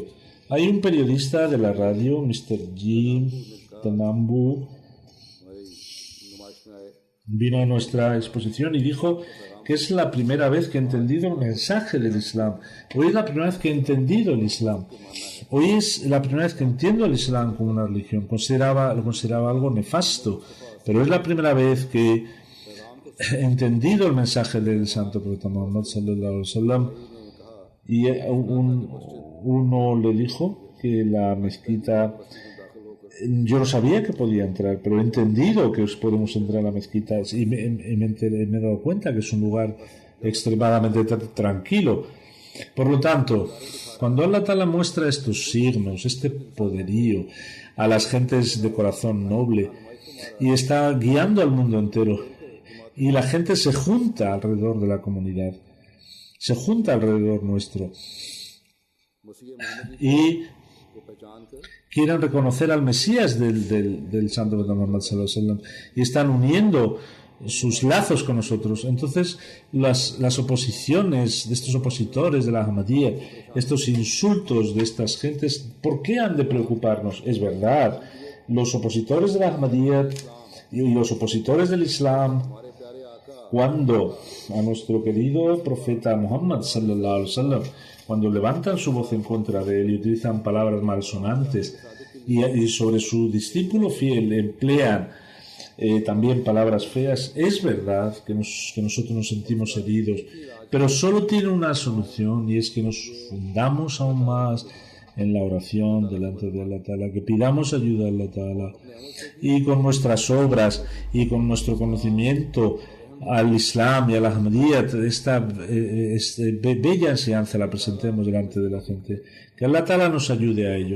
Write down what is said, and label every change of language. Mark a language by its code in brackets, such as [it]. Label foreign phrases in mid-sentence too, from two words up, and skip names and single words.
[es] Hay un periodista de la radio, Mr. Jim Tanambu, vino a nuestra exposición y dijo que es la primera vez que he entendido el mensaje del Islam. Hoy es la primera vez que he entendido el Islam. Hoy es la primera vez que entiendo el Islam como una religión. Lo consideraba algo nefasto, pero es la primera vez que entendido el mensaje del santo profeta Muhammad [ar] صلى الله عليه وسلم, [es] y uno le dijo que la mezquita, yo no sabía que podía entrar, pero he entendido que podemos entrar a la mezquita y me he dado cuenta que es un lugar extremadamente tranquilo. Por lo tanto, cuando [ar] الله تعالى [es] muestra estos signos, este poderío a las gentes de corazón noble y está guiando al mundo entero, y la gente se junta alrededor de la comunidad, se junta alrededor nuestro y quieren reconocer al Mesías del santo Muhammad [ar] صلى الله عليه وسلم [es] y están uniendo sus lazos con nosotros. Entonces las oposiciones de estos opositores de la Ahmadiyya, estos insultos de estas gentes, ¿por qué han de preocuparnos? Es verdad, los opositores de la Ahmadiyya y los opositores del Islam, cuando a nuestro querido profeta Muhammad [ar] صلى الله عليه وسلم, [es] cuando levantan su voz en contra de él y utilizan palabras malsonantes y sobre su discípulo fiel emplean también palabras feas, es verdad que nosotros nos sentimos heridos, pero solo tiene una solución, y es que nos fundamos aún más en la oración delante de [ar] الله تعالى, [es] que pidamos ayuda a [ar] الله تعالى, [es] y con nuestras obras y con nuestro conocimiento al Islam y a la Ahmadiyya, esta bella enseñanza la presentemos delante de la gente, que [ar] الله تعالى [es] nos ayude a ello.